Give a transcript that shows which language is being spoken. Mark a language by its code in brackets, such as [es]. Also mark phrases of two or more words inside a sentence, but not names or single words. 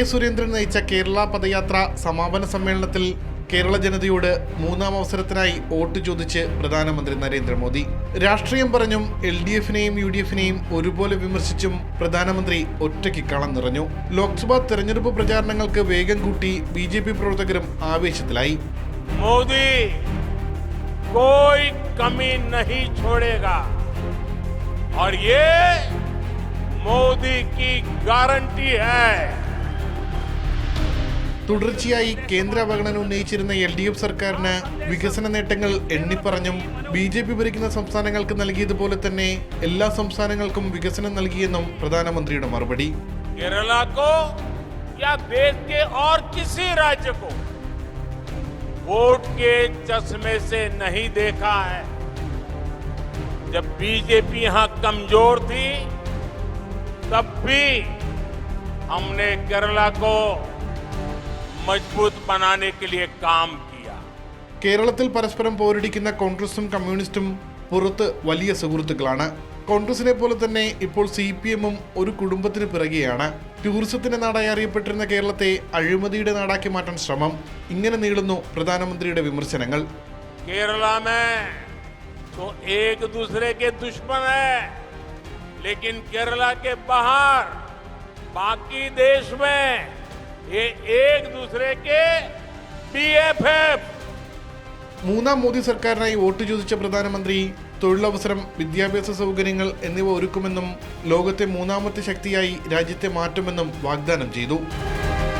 [ml] സുരേന്ദ്രൻ നയിച്ച കേരള പദയാത്ര സമാപന സമ്മേളനത്തിൽ കേരള ജനതയോട് മൂന്നാം അവസരത്തിനായി വോട്ട് ചോദിച്ച് പ്രധാനമന്ത്രി നരേന്ദ്രമോദി. രാഷ്ട്രീയം പറഞ്ഞും LDF-നെയും UDF-നെയും ഒരുപോലെ വിമർശിച്ചും പ്രധാനമന്ത്രി ഒറ്റയ്ക്ക് കളം നിറഞ്ഞു. ലോക്സഭാ തെരഞ്ഞെടുപ്പ് പ്രചാരണങ്ങൾക്ക് വേഗം കൂട്ടി BJP പ്രവർത്തകരും ആവേശത്തിലായി. [hi] മോദി कोई कमी नहीं छोड़ेगा और ये मोदी की गारंटी है. [ml] തുടർച്ചയായി കേന്ദ്ര അവഗണന ഉന്നയിച്ചിരുന്ന LDF സർക്കാരിന് വികസന നേട്ടങ്ങൾ എണ്ണിപ്പറഞ്ഞും BJP ഭരിക്കുന്ന സംസ്ഥാനങ്ങൾക്ക് നൽകിയതുപോലെ തന്നെ എല്ലാ സംസ്ഥാനങ്ങൾക്കും വികസനം നൽകിയെന്നും പ്രധാനമന്ത്രിയുടെ മറുപടി. [hi] केरल को या देश के और किसी राज्य को वोट के चश्मे से नहीं देखा है. जब BJP यहां कमजोर थी तब भी हमने केरला को मजबूत बनाने के लिए काम किया. [ml] കേരളത്തിൽ പരസ്പരം പോരടിക്കുന്ന കോൺഗ്രസും കമ്മ്യൂണിസ്റ്റും പുറത്ത് വലിയ സുഹൃത്തുക്കളാണ്. കോൺഗ്രസിനെ പോലെ തന്നെ ഇപ്പോൾ CPM-ഉം ഒരു കുടുംബത്തിന് പിറകെയാണ്. ടൂറിസത്തിന്റെ നാടായി അറിയപ്പെട്ടിരുന്ന കേരളത്തെ അഴിമതിയുടെ നാടാക്കി മാറ്റാൻ ശ്രമം. ഇങ്ങനെ നീളുന്നു പ്രധാനമന്ത്രിയുടെ വിമർശനങ്ങൾ. [hi] केरला में तो एक दूसरे के दुश्मन है, लेकिन केरला के बाहर बाकी देश में ये एक दूसरे के BFF. [ml] മൂന്നാം മോദി സർക്കാരിനായി വോട്ട് ചോദിച്ച പ്രധാനമന്ത്രി തൊഴിലവസരം, വിദ്യാഭ്യാസ സൗകര്യങ്ങൾ എന്നിവ ഒരുക്കുമെന്നും ലോകത്തെ മൂന്നാമത്തെ ശക്തിയായി രാജ്യത്തെ മാറ്റുമെന്നും വാഗ്ദാനം ചെയ്തു.